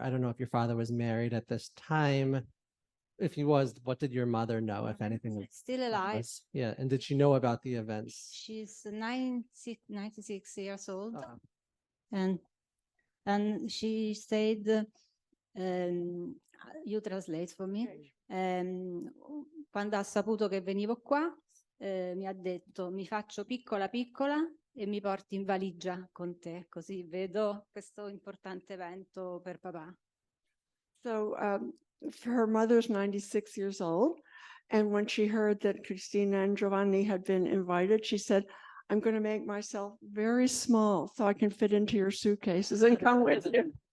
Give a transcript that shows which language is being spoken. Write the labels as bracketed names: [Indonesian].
[English] I don't know if your father was married at this time. If he was, what did your mother know, if anything? Still alive. Yeah, and did she know about the events? She's 96 years old. And she said, you translate for me. [Italian] Quando ha saputo che venivo qua, mi ha detto: mi faccio piccola piccola e mi porti in valigia con te, così vedo questo importante evento per papà. [English] So her mother's 96 years old, And when she heard that Cristina and Giovanni had been invited, she said, I'm going to make myself very small so I can fit into your suitcases and come with you.